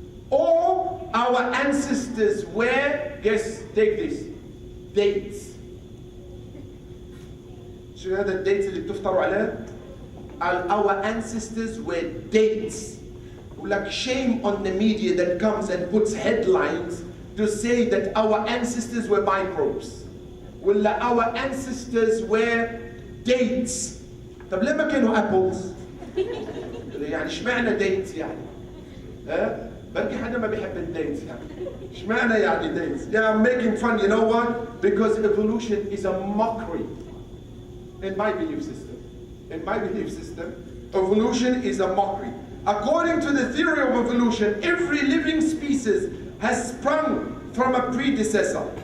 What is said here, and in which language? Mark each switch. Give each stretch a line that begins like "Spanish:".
English: Or our ancestors were, guess, take this, dates.
Arabic: شو هذا الديتس اللي بتفطروا عليه؟
English: Our ancestors were dates. Like shame on the media that comes and puts headlines to say that our ancestors were microbes. Well, our ancestors were dates.
Arabic: طب ليه ما كانوا apples؟ يعني اشمعنى dates يعني؟ بركي حدا ما بيحب الديتس يعني. اشمعنى يعني dates?
English: Yeah, I'm making fun, you know what? Because evolution is a mockery in my belief system. In my belief system, evolution is a mockery. According to the theory of evolution, every living species has sprung from a predecessor.